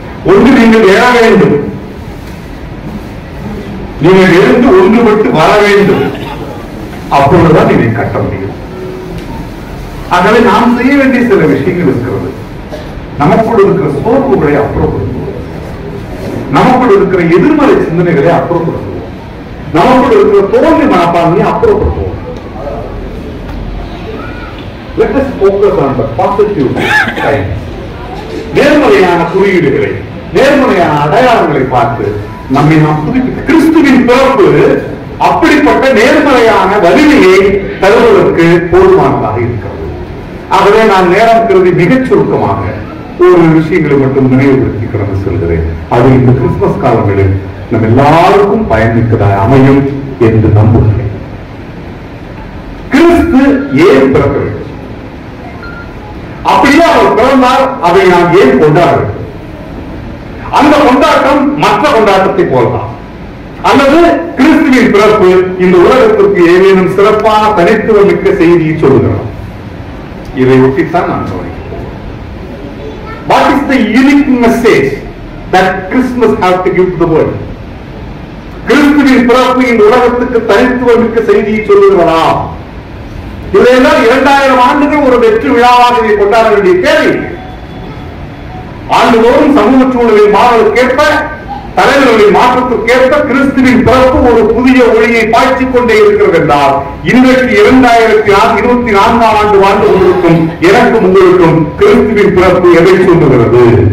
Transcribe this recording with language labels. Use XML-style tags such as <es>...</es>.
<ta>ஒன்று நீங்கள் எழ வேண்டும், நீங்கள் எழுந்து ஒன்றுபட்டு வர வேண்டும், அப்பொழுதுதான் இதை கட்ட முடியும். ஆகவே நாம் செய்ய வேண்டிய சில விஷயங்கள் இருக்கிறது. நமக்குள் இருக்கிற சோர்வுகளை அப்புறப்படுத்துவோம், நமக்குள் இருக்கிற எதிர்மறை சிந்தனைகளை அப்புறப்படுத்துவோம், நமக்குள் இருக்கிற தோல்வி மனப்பான்மையை அப்புறப்படுத்துவோம்.</ta> <en>Let us focus on the positive side.</en> <ta>நேர்மறையான குறியீடுகளை, நேர்மறையான அடையாளங்களை பார்த்து நம்மை நாம் புதுப்பித்து கிறிஸ்துவின் பிறப்பு அப்படிப்பட்ட நேர்மறையான வலிமையை தருவதற்கு போதுமானதாக இருக்கிறது. ஆகவே நான் நேரம் கருதி மிகச் சுருக்கமாக ஒரு விஷயங்களை மட்டும் நினைவுபடுத்தி கடந்து செல்கிறேன். அது இந்த கிறிஸ்துமஸ் காலங்களில் நம் எல்லாருக்கும் பயன்மிக்கதாக அமையும் என்று நம்புகிறேன். கிறிஸ்து ஏன் பிறக்க வேண்டும்? அப்படியே அவர் பிறந்தால் அதை நாம் ஏன் கொண்டாட வேண்டும்? அந்த கொண்டாட்டம் மற்ற கொண்டாட்டத்தை போலதான், அல்லது கிறிஸ்துவின் பிறப்பு இந்த உலகத்திற்கு ஏதேனும் சிறப்பான தனித்துவம் மிக்க செய்தியை சொல்லுகிறோம்? இதை ஒட்டித்தான் நான் கவனிக்கிறேன்.</ta> <en>What is the unique message that Christmas has to give to the world?</en> <ta>கிறிஸ்துவின் பிறப்பு இந்த உலகத்துக்கு தனித்துவம் மிக்க செய்தியை சொல்லுகிறதா? இதையெல்லாம் 2000 ஆண்டுகள் ஒரு வெற்றி விழாவாக இதை கொண்டாட வேண்டிய தேவை. ஆண்டுதோறும் சமூக சூழலில் மாறுவதற்கேற்ப, தலைவர்களின் மாற்றத்திற்கேற்ப கிறிஸ்துவின் பிறப்பு ஒரு புதிய ஒளியை பாய்ச்சிக் கொண்டே இருக்கிறது என்றால், இன்றைக்கு 2024 ஆண்டு வாழ்ந்து கொண்டிருக்கும் எனக்கும் உங்களுக்கும் கிறிஸ்துவின் பிறப்பு எதை சொல்லுகிறது?</ta>